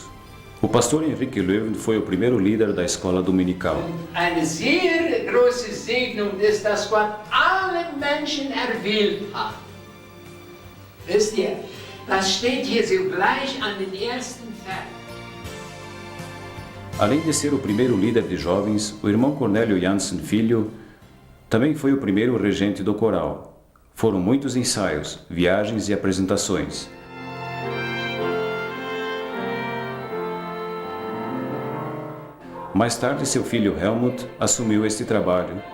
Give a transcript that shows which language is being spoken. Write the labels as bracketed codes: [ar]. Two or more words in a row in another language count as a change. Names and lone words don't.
[pt] O pastor Henrique Löwen foi o primeiro líder da escola dominical. [de] Eine sehr große Segnung ist, dass Gott alle Menschen erwählt hat. Wisst ihr, das steht hier so gleich an den ersten Vers. [pt] Além de ser o primeiro líder de jovens, o irmão Cornélio Jansen Filho também foi o primeiro regente do coral. Foram muitos ensaios, viagens e apresentações. Mais tarde, seu filho Helmut assumiu este trabalho.